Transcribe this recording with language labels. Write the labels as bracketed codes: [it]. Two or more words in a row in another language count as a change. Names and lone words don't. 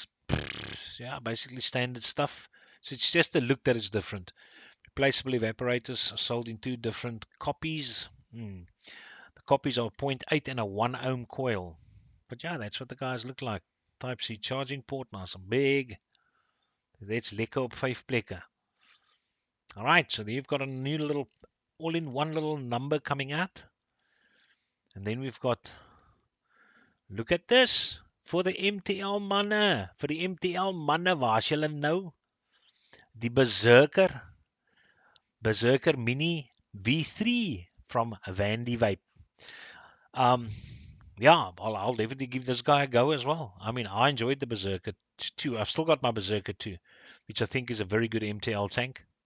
[en] Yeah, basically standard stuff. So it's just the look that is different. Replaceable evaporators are sold in two different copies. The copies are 0.8 and a 1 ohm coil. But yeah, that's what the guys look like. Type C charging port, nice and big. [af] That's lekker op 5 plekke. [en] Alright, so you've got a new little all-in-one little number coming out. And then we've got, look at this. For the MTL manne. For the MTL manne, [af] waar is julle nou? [en] Die Berserker Mini V3 from Vandy Vape. Yeah, I'll definitely give this guy a go as well. I mean, I enjoyed the Berserker 2. I've still got my Berserker 2, which I think is a very good MTL tank.